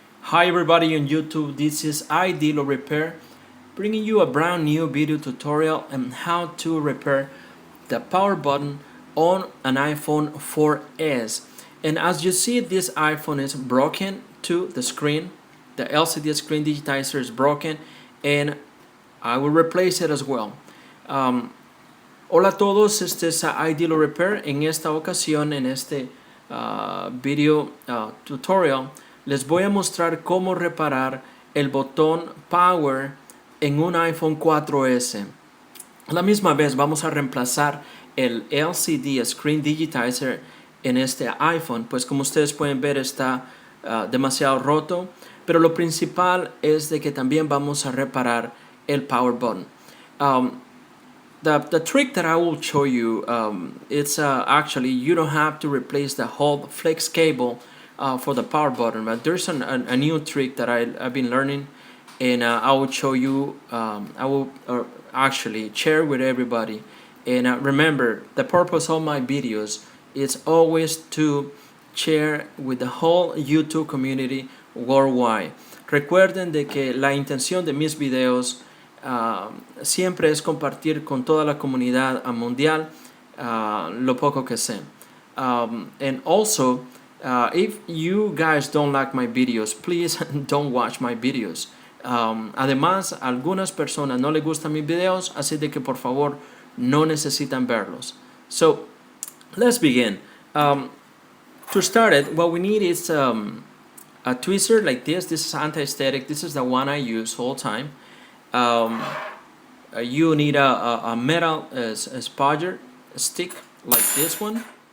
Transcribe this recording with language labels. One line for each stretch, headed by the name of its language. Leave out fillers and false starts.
English: Hi everybody on YouTube, this is Repair, bringing you a brand new video tutorial on how to repair the power button on an iPhone 4S. And as you see, this iPhone is broken to the screen. The LCD screen digitizer is broken and I will replace it as well.
Spanish: Hola a todos, este es Repair. En esta ocasión, en este video tutorial, les voy a mostrar cómo reparar el botón Power en un iPhone 4S. A la misma vez vamos a reemplazar el LCD Screen Digitizer en este iPhone, pues como ustedes pueden ver está demasiado roto, pero lo principal es de que también vamos a reparar el Power Button.
English: The trick that I will show you, it's actually you don't have to replace the whole flex cable for the power button, but there's a new trick that I've been learning, and I will show you. I will actually share with everybody. And remember, the purpose of my videos is always to share with the whole YouTube community worldwide.
Spanish: Recuerden de que la intención de mis videos siempre es compartir con toda la comunidad mundial lo poco que sé.
English: And also, if you guys don't like my videos, please don't watch my videos.
Spanish: Además, a algunas personas no les gustan mis videos, así de que por favor no necesitan verlos.
English: So, let's begin. To start it, what we need is a tweezer like this. This is anti-static. This is the one I use all the time. You need a metal spudger stick like this one.